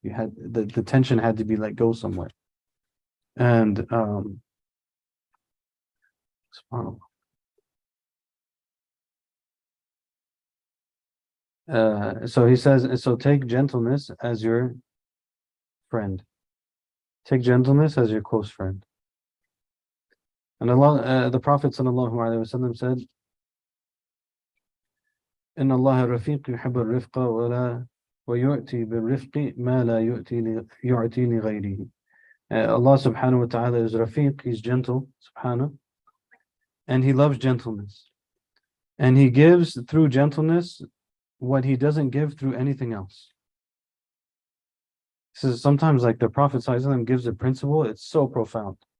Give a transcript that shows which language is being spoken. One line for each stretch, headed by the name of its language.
English: You had the tension had to be let go somewhere. And subhanAllah. So he says, so take gentleness as your friend. Take gentleness as your close friend. And Allah, the Prophet ﷺ said,
Arabic: إن الله رفيق يحب الرفق ويؤتي بالرفق ما لا يعطي لغيره.
English: Allah subhanahu wa ta'ala is Rafiq, He's gentle, subhanahu, and He loves gentleness. And He gives through gentleness what He doesn't give through anything else. So sometimes like the Prophet ﷺ gives a principle, it's so profound.